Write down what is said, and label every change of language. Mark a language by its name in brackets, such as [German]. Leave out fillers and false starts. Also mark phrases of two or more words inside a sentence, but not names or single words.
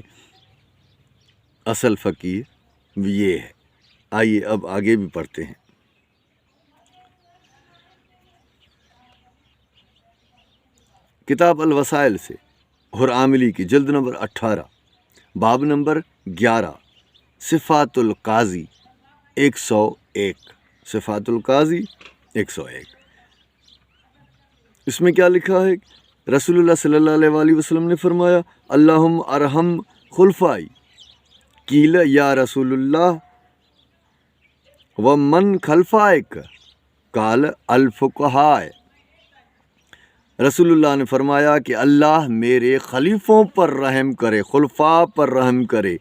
[Urdu] اصل فقیہ یہ ہے. آئیے اب آگے بھی پڑھتے ہیں. کتاب الوسائل سے حر عاملی کی جلد نمبر 18، باب نمبر 11, सिफ़ातुल काज़ी 101। صفات القاضی 101۔ اس میں کیا لکھا ہے? [Arabic] رسول الله صلى الله عليه وسلم [Urdu] نے فرمایا, [Arabic] اللهم ارحم خلفائي. قيل يا رسول الله ومن خلفائك، قال الفقهاء. [Urdu] رسول اللہ نے فرمایا کہ اللہ میرے خلیفوں پر رحم کرے، خلفا پر رحم کرے.